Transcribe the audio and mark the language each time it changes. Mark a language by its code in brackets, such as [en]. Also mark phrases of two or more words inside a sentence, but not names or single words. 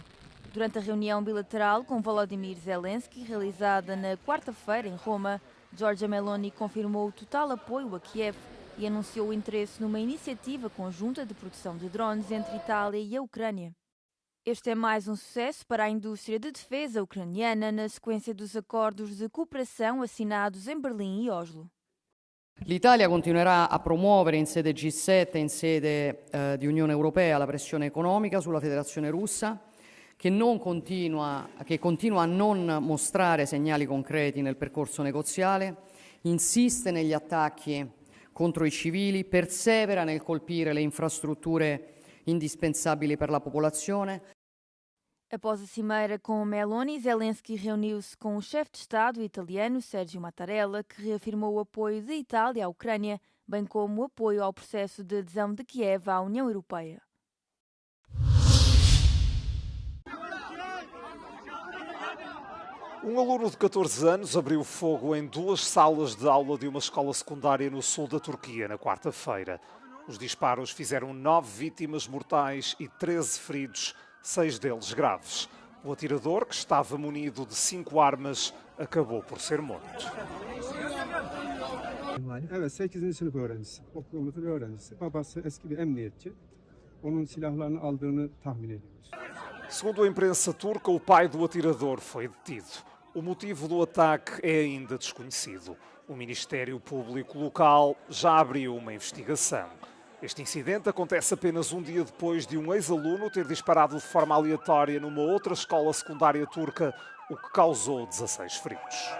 [pt] Durante a reunião bilateral com Volodymyr Zelensky, realizada na quarta-feira em Roma, Giorgia Meloni confirmou o total apoio a Kiev e anunciou o interesse numa iniciativa conjunta de produção de drones entre Itália e a Ucrânia. Este é mais um sucesso para a indústria de defesa ucraniana na sequência dos acordos de cooperação assinados em Berlim e Oslo. [it] L'Italia continuerà a promuovere in sede G7 e in sede di Unione Europea la pressione economica sulla Federazione Russa, che continua a non mostrare segnali concreti nel percorso negoziale, insiste negli attacchi contro i civili, persevera nel colpire le infrastrutture indispensabili per la popolazione. [pt] Após a cimeira com Meloni, Zelensky reuniu-se com o chefe de Estado italiano Sergio Mattarella, que reafirmou o apoio da Itália à Ucrânia, bem como o apoio ao processo de adesão de Kiev à União Europeia. Um aluno de 14 anos abriu fogo em 2 salas de aula de uma escola secundária no sul da Turquia na quarta-feira. Os disparos fizeram 9 vítimas mortais e 13 feridos, 6 deles graves. O atirador, que estava munido de 5 armas, acabou por ser morto. [tr] Evet, 8. sınıf öğrencisi, okulumuzun öğrencisi. Babası eski bir emniyetçi. Onun silahlarını aldığını tahmin ediyoruz. [pt] Segundo a imprensa turca, o pai do atirador foi detido. O motivo do ataque é ainda desconhecido. O Ministério Público local já abriu uma investigação. Este incidente acontece apenas um dia depois de um ex-aluno ter disparado de forma aleatória numa outra escola secundária turca, o que causou 16 feridos.